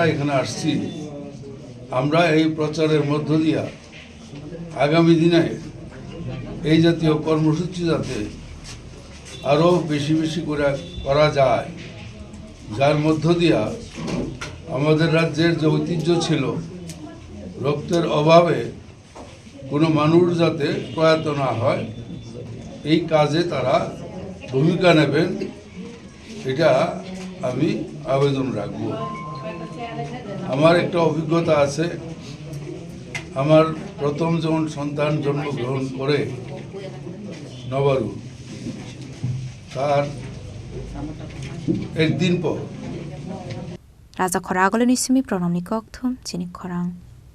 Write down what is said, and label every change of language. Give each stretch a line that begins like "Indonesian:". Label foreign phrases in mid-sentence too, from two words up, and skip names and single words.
Bangla: এখানে আসছি, আমরা এই প্রচারের মধ্য দিয়া আগামী দিনে এই জাতীয় কর্মসূচি যাতে আরও বেশি বেশি করে করা যায়, যার মধ্য দিয়া আমাদের রাজ্যের যে ঐতিহ্য ছিল, রক্তের অভাবে কোনো মানুষ যাতে প্রয়াত না হয়, এই কাজে তারা ভূমিকা নেবেন, এটা আমি আবেদন রাখব। আমার একটা অভিজ্ঞতা আছে, আমার প্রথম যখন সন্তান জন্মগ্রহণ করে নবারু, তার একদিন পর
Kok Borok: Raja Khoragolo ni simi pronom ni kokthum chini khorang.